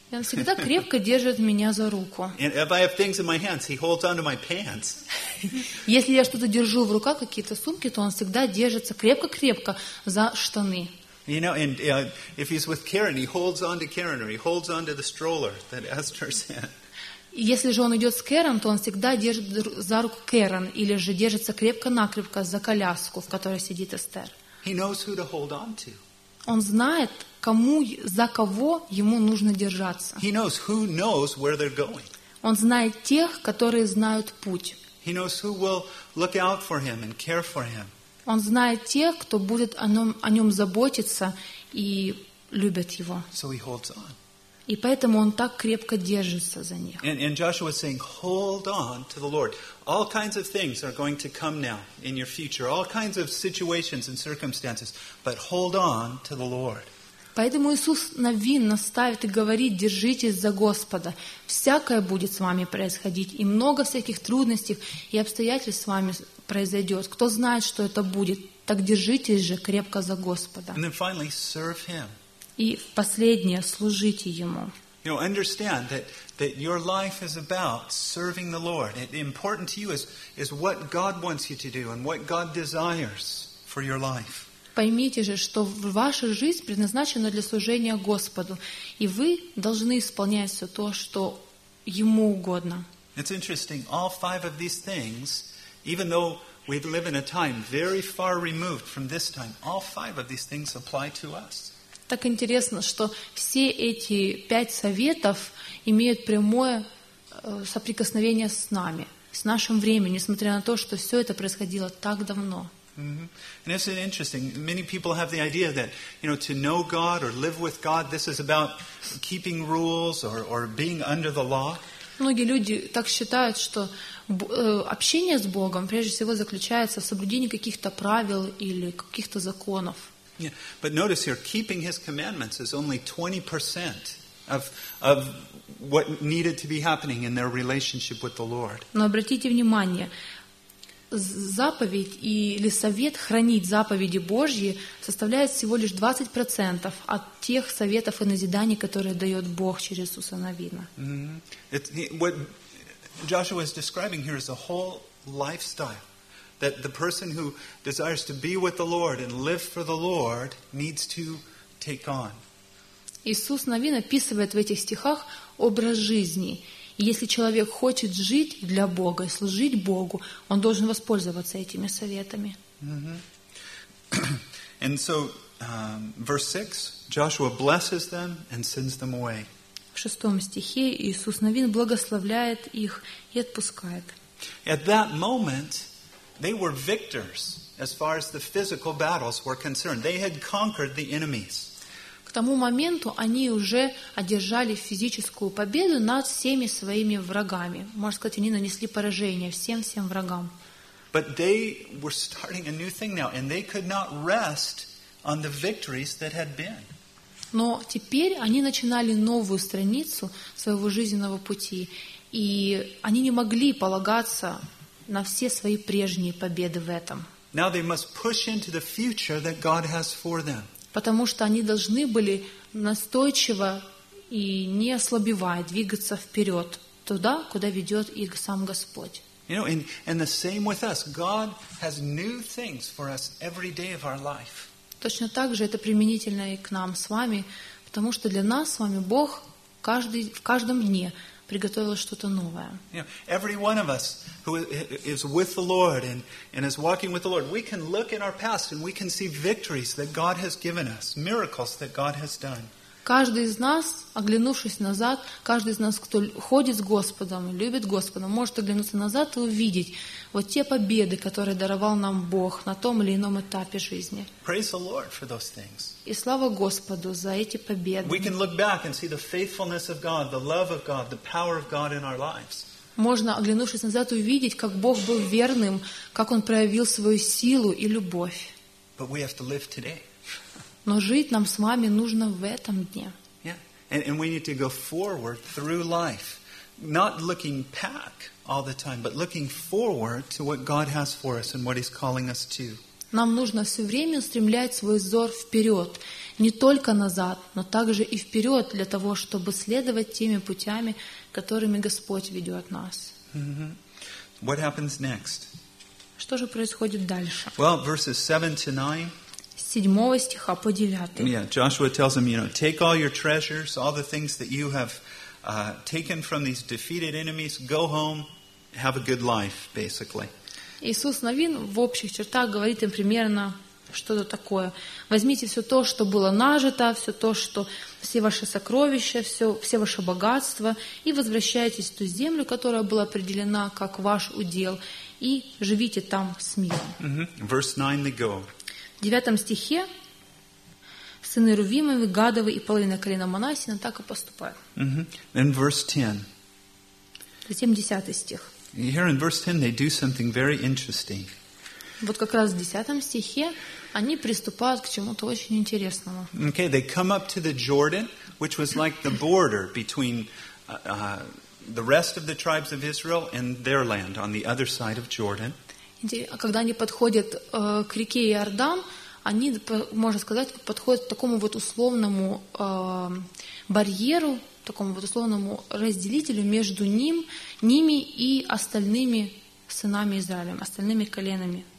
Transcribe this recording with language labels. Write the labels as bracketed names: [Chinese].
[Russian] И он всегда крепко держит меня за руку. Если я что-то держу в руках, какие-то сумки, то он всегда держится крепко-крепко за штаны. [English] You know, and if he's with Karen, he holds on to Karen, or he holds on to the stroller that Esther's in. [Russian] Если же он идет с Кэрон, то он всегда держит за руку Кэрон, или же держится крепко-накрепко за коляску, в которой сидит Эстер. [English] He knows who to hold on to. [Russian] Он знает, кому, за кого ему нужно держаться. [English] He knows who knows where they're going. [Russian] Он знает тех, которые знают путь. [English] He knows who will look out for him and care for him. [Russian] Он знает тех, кто будет о нем заботиться и любит его. [English] So he holds on. [Russian] И поэтому он так крепко держится за них. [English] And Joshua is saying, hold on to the Lord. All kinds of things are going to come now in your future. All kinds of situations and circumstances. But hold on to the Lord. [Russian] Поэтому Иисус Навин наставит и говорит: держитесь за Господа. Всякое будет с вами происходить, и много всяких трудностей и обстоятельств с вами произойдет. Кто знает, что это будет, так держитесь же крепко за Господа. [English] And then finally, serve him. [Russian] И последнее, служите Ему. [English] You know, understand that your life is about serving the Lord. Important to you is what God wants you to do and what God desires for your life. [Russian] Поймите же, что ваша жизнь предназначена для служения Господу, и вы должны исполнять все то, что Ему угодно. [English] It's interesting. All five of these things, even though we live in a time very far removed from this time, all five of these things apply to us. [Russian] Так интересно, что все эти пять советов имеют прямое соприкосновение с нами, с нашим временем, несмотря на то, что все это происходило так давно. [English] And it's interesting. Many people have the idea that, you know, to know God or live with God, this is about keeping rules or being under the law. [Russian] Многие люди так считают, что общение с Богом прежде всего заключается в соблюдении каких-то правил или каких-то законов. [English] Yeah, but notice here, keeping His commandments is only 20% of what needed to be happening in their relationship with the Lord. [Russian] Но обратите внимание, заповедь или совет хранить заповеди Божьи составляет всего лишь 20% от тех советов и назиданий, которые дает Бог через Иисуса Навина. [English] What Joshua is describing here is a whole lifestyle that the person who desires to be with the Lord and live for the Lord needs to take on. [Russian] Иисус Навин описывает в этих стихах образ жизни. Если человек хочет жить для Бога и служить Богу, он должен воспользоваться этими советами. [English] And so, verse 6, Joshua blesses them and sends them away. [Russian] В шестом стихе Иисус Навин благословляет их и отпускает. [English] At that moment, they were victors as far as the physical battles were concerned. They had conquered the enemies. [Russian] К тому моменту они уже одержали физическую победу над всеми своими врагами. Можно сказать, они нанесли поражение всем-всем врагам. [English] But they were starting a new thing now, and they could not rest on the victories that had been. [Russian] Но теперь они начинали новую страницу своего жизненного пути, и они не могли полагаться на все свои прежние победы в этом. [English] Now they must push into the future that God has for them. [Russian] Потому что они должны были настойчиво и не ослабевая двигаться вперед туда, куда ведет их сам Господь. [English] You know, and the same with us. God has new things for us every day of our life. [Russian] Точно так же это применительно и к нам с вами, потому что для нас с вами Бог в каждом дне приготовил что-то новое. [English] You know, every one of us who is with the Lord and is walking with the Lord, we can look in our past and we can see victories that God has given us, miracles that God has done. [Russian] Каждый из нас, оглянувшись назад, каждый из нас, кто ходит с Господом, любит Господа, может оглянуться назад и увидеть вот те победы, которые даровал нам Бог на том или ином этапе жизни. [English] Praise the Lord for those things. [Russian] И слава Господу за эти победы. [English] We can look back and see the faithfulness of God, the love of God, the power of God in our lives. [Russian] Можно, оглянувшись назад, увидеть, как Бог был верным, как Он проявил свою силу и любовь. [English] But we have to live today. [Russian] Но жить нам с вами нужно в этом дне. Yeah. [English] And we need to go forward through life, not looking back all the time, but looking forward to what God has for us and what He's calling us to. [Russian] Нам нужно все время устремлять свой взор вперед, не только назад, но также и вперед для того, чтобы следовать теми путями, которыми Господь ведет нас. [English] Mm-hmm. What happens next? [Russian] Что же происходит дальше? [English] Well, verses 7-9. [Russian] С 7 стиха по 9. [English] Yeah, Joshua tells them, you know, take all your treasures, all the things that you have taken from these defeated enemies, go home, have a good life, basically. [Russian] Иисус Навин в общих чертах говорит им примерно что-то такое. Возьмите все то, что было нажито, все то, что все ваши сокровища, все ваше богатство, и возвращайтесь в ту землю, которая была определена как ваш удел, и живите там с миром. [English] Mm-hmm. Verse 9, they go. [Russian] В 9 стихе сыны Рувимовы, Гадовы и половина колена Манассина так и поступают. Mm-hmm. Затем 10 стих. [English] Here in verse 10 they do something very interesting. [Russian] Вот как раз в 10 стихе они приступают к чему-то очень интересному. [English] Okay, they come up to the Jordan, which was like the border between the rest of the tribes of Israel and their land on the other side of Jordan. [Russian] Когда они подходят к реке Иордан, они, можно сказать, подходят к такому вот условному барьеру, такому вот условному разделителю между ними и остальными сынами Израиля, остальными коленами.